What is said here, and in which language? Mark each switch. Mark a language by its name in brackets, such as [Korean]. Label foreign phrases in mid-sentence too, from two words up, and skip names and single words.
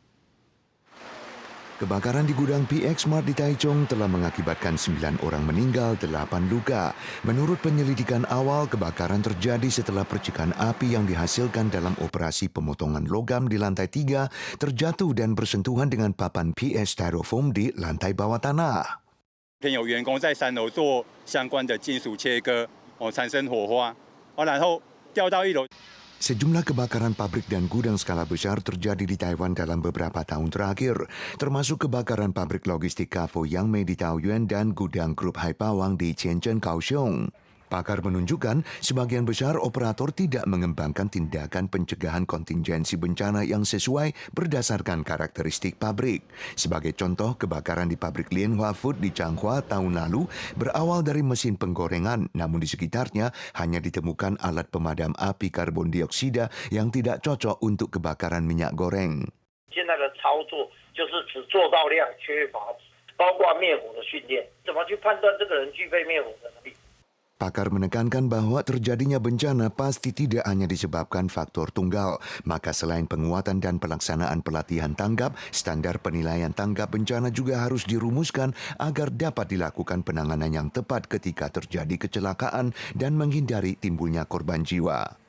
[Indonesian] Kebakaran di gudang PX Mart di Taichung telah mengakibatkan 9 orang meninggal, 8 luka. Menurut penyelidikan awal, kebakaran terjadi setelah percikan api yang dihasilkan dalam operasi pemotongan logam di lantai 3 terjatuh dan bersentuhan dengan papan PS Styrofoam di lantai bawah tanah. [Chinese] 有员工在3楼做相关的金属切割，产生火花，然后掉到1楼。 [Indonesian] Sejumlah kebakaran pabrik dan gudang skala besar terjadi di Taiwan dalam beberapa tahun terakhir, termasuk kebakaran pabrik logistik Kafo Yangmei di Taoyuan dan gudang grup Haipawang di Shenzhen, Kaohsiung. Pakar menunjukkan sebagian besar operator tidak mengembangkan tindakan pencegahan kontingensi bencana yang sesuai berdasarkan karakteristik pabrik. Sebagai contoh, kebakaran di pabrik Lianhua Food di Changhua tahun lalu berawal dari mesin penggorengan, namun di sekitarnya hanya ditemukan alat pemadam api karbon dioksida yang tidak cocok untuk kebakaran minyak goreng. [Chinese] 现在的操作就是只做到量，缺乏包括灭火的训练，怎么去判断这个人具备灭火的能力？ [Indonesian] Pakar menekankan bahwa terjadinya bencana pasti tidak hanya disebabkan faktor tunggal, maka selain penguatan dan pelaksanaan pelatihan tanggap, standar penilaian tanggap bencana juga harus dirumuskan agar dapat dilakukan penanganan yang tepat ketika terjadi kecelakaan dan menghindari timbulnya korban jiwa.